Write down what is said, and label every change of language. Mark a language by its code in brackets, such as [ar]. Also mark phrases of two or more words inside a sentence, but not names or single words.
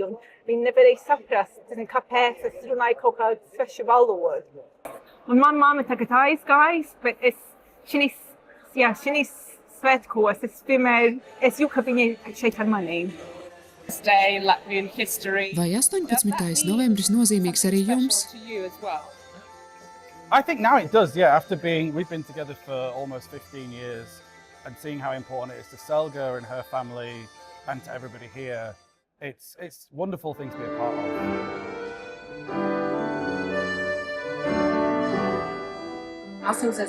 [lv] Un viņi nevarēja saprast, kāpēc es runāju kaut kādu svešu valodu. Un mana mamma tagad aizgājis, bet šīs svētkos es vienmēr jūtu, ka viņa ir šeit ar manīm. Vai 18. novembris nozīmīgs arī jums? [en] I think now it does, yeah. We've been together for almost 15 years. And seeing how important it is to Selga and her family and to everybody here, it's a wonderful thing to be a part of. 18.